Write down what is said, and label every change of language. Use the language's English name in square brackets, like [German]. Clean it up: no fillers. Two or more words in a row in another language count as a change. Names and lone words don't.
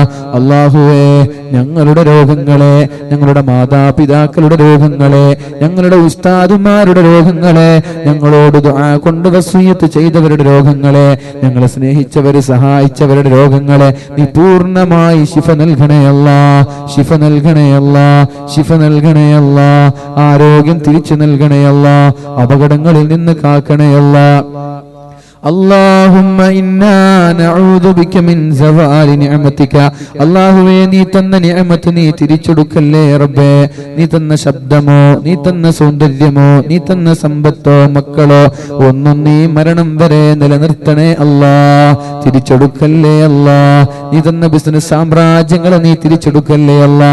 [Malayalam] അല്ലാഹുവേ ഞങ്ങളുടെ രോഗങ്ങളെ, ഞങ്ങളുടെ മാതാപിതാക്കളുടെ മാതാപിതാക്കളുടെ രോഗങ്ങളെ, ഞങ്ങളുടെ ഉസ്താദുമാരുടെ രോഗങ്ങളെ, ഞങ്ങളോട് ദുആ കൊണ്ട് വസിയത്ത് ചെയ്തവരുടെ രോഗങ്ങളെ, ഞങ്ങളെ സ്നേഹിച്ചവര് സഹായിച്ചവരുടെ രോഗങ്ങളെ നീ പൂർണ്ണമായി ശിഫ നൽകണേ അല്ലാ, ശിഫ നൽകണേ അല്ലാ, ശിഫ നൽകണേ അല്ലാ, ആരോഗ്യം തിരിച്ചു നൽകണേ അല്ലാ, അപകടങ്ങളിൽ നിന്ന് കാക്കണേ അല്ലാ. [Arabic] اللهم إنا نعوذ بك من زوال نعمتك. [Malayalam] അല്ലാഹുവേ നീ തന്ന നിഅമത്ത് നീ തിരിച്ചെടുക്കല്ലേ റബ്ബേ. നീ തന്ന ശബ്ദമോ, നീ തന്ന സൗന്ദര്യമോ, നീ തന്ന സമ്പത്തോ മക്കളോ ഒന്നും നീ മരണം വരെ നിലനിർത്തണേ അല്ലാ, തിരിച്ചെടുക്കല്ലേ അല്ലാ. നീ തന്ന ബിസിനസ് സാമ്രാജ്യങ്ങളെ നീ തിരിച്ചെടുക്കല്ലേ അല്ലാ.